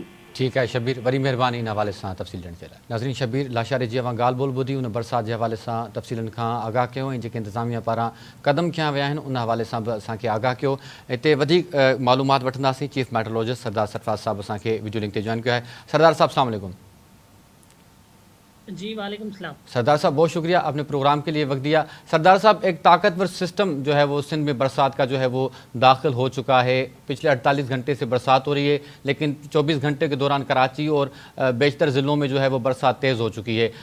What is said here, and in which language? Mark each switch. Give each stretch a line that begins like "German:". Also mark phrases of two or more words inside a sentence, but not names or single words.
Sindhi: ठीकु आहे शबीर, वॾी महिरबानी इन हवाले सां तफ़सील ॾियण जे लाइ। नाज़रीन, शबीर लाशारी जी अवां ॻाल्हि ॿोल ॿुधी, उन बरसाति जे हवाले सां तफ़सीलनि खां आगाह कयो ऐं जेके इंतिज़ामिया पारां क़दम खयां विया आहिनि उन हवाले सां बि असांखे आगाह कयो। हिते वधीक मालूमात वठंदासीं।
English: chief meteorologist
Sindhi: सरदार सरफराज़ साहब असांखे
English: video link
Sindhi: ते जॉइन कयो आहे। सरदार साहब,
Arabic: السلام عليكم. جی وعلیکم السلام.
Urdu: سردار صاحب بہت شکریہ آپ نے پروگرام کے لیے وقت دیا. سردار صاحب ایک طاقتور سسٹم جو ہے وہ سندھ میں برسات کا جو ہے وہ داخل ہو چکا ہے. پچھلے 48 گھنٹے سے برسات ہو رہی ہے لیکن 24 گھنٹے کے دوران کراچی اور بیشتر ضلعوں میں جو ہے وہ برسات تیز ہو چکی ہے.